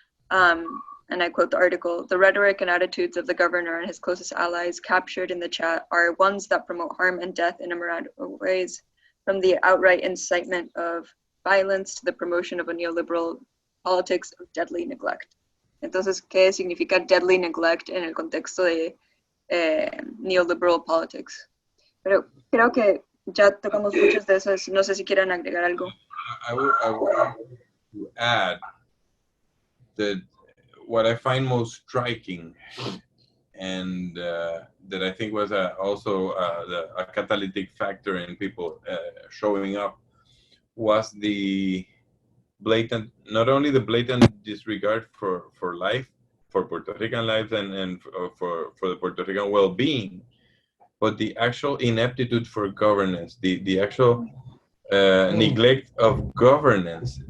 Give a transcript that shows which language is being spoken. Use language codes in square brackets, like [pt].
[en] And I quote the article, "The rhetoric and attitudes of the governor and his closest allies captured in the chat are ones that promote harm and death in immoral ways, from the outright incitement of violence to the promotion of a neoliberal politics of deadly neglect." [es] Entonces, ¿qué significa [en] deadly neglect [es] en el contexto de [en] neoliberal politics? [es] Pero creo que ya tocamos muchos de esos. No sé si quieran agregar algo. [en] I would to add that what I find most striking, and that I think was also a catalytic factor in people showing up, was the blatant, not only the blatant disregard for life, for Puerto Rican life, and for the Puerto Rican well-being, but the actual ineptitude for governance, the actual neglect of governance.